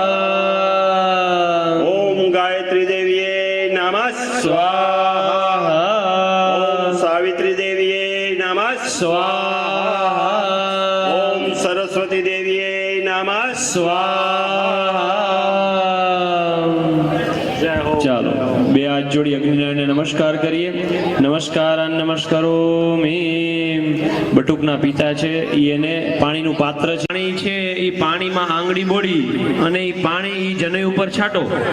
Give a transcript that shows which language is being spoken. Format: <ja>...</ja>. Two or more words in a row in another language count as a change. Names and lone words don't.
<sa>ॐ गायत्री देव्ये नमः स्वाहा ॐ सावित्री देव्ये नमः स्वाहा ॐ सरस्वती देव्ये नमः</sa> <gu>स्वाहा ચાલો બે હાથ જોડી અગ્નિનારાયણને નમસ્કાર કરીએ.</gu> <sa>નમસ્કારાન નમસ્કારોમિ.</sa> <gu>બટુકના પિતા છે એને પાણીનું પાત્ર છે, પાણી છે એ પાણીમાં આંગળી બોળી અને એ પાણી ઈ જનોઈ ઉપર છાંટો.</gu>